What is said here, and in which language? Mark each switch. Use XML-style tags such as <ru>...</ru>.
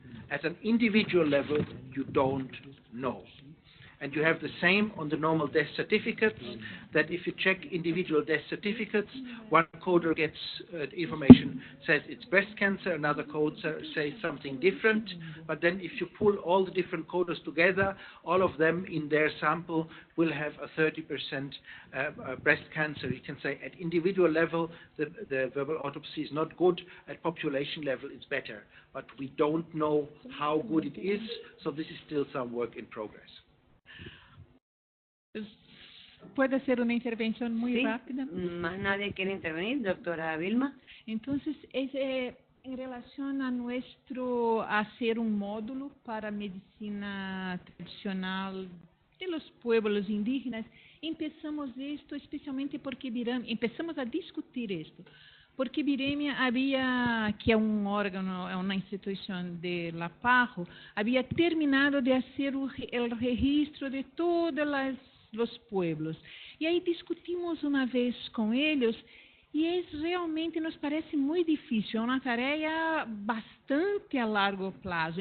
<en>At an individual level, you don't know. And you have the same on the normal death certificates, that if you check individual death certificates, one coder gets information, says it's breast cancer, another coder says something different, but then if you pull all the different coders together, all of them in their sample will have a 30% breast cancer. You can say at individual level, the verbal autopsy is not good, at population level it's better, but we don't know how good it is, so this is still some work in progress.</en> <es>¿Puede hacer una intervención muy Sí, rápida? ¿Más nadie quiere intervenir, doctora Vilma? Entonces, en relación a nuestro hacer un módulo para medicina tradicional de los pueblos indígenas, empezamos esto especialmente porque empezamos a discutir esto. Porque Biremia había,</es> <pt>que é um órgão, é uma instituição</pt> <es>de la PAHO, había terminado de hacer el registro de todos os pueblos.</es> <pt>E aí discutimos uma vez com eles, e realmente nos parece muito difícil, é uma tarefa bastante a largo prazo.</pt>